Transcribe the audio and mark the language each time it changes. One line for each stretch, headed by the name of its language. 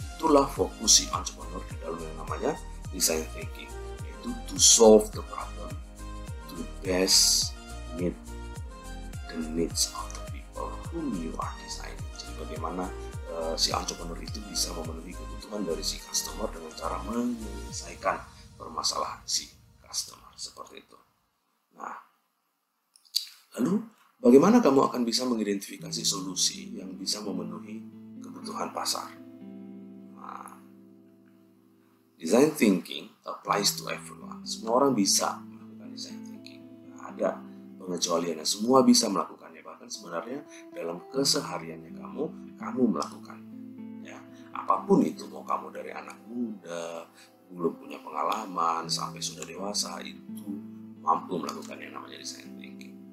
Indonesian: Itulah fokus si entrepreneur di dalam yang namanya design thinking, yaitu
English: to solve the problem to best meet the needs of the people whom you are designing.
Indonesian: Jadi bagaimana si entrepreneur itu bisa memenuhi kebutuhan dari si customer dengan cara menyelesaikan permasalahan si customer, seperti itu. Nah, lalu bagaimana kamu akan bisa mengidentifikasi solusi yang bisa memenuhi kebutuhan pasar?
English: Nah, design thinking applies to everyone.
Indonesian: Semua orang bisa melakukan design thinking. Nah, ada pengecualiannya, semua bisa melakukannya. Bahkan sebenarnya dalam kesehariannya kamu melakukannya, ya. Apapun itu, mau kamu dari anak muda, belum punya pengalaman, sampai sudah dewasa, itu mampu melakukan yang namanya design thinking.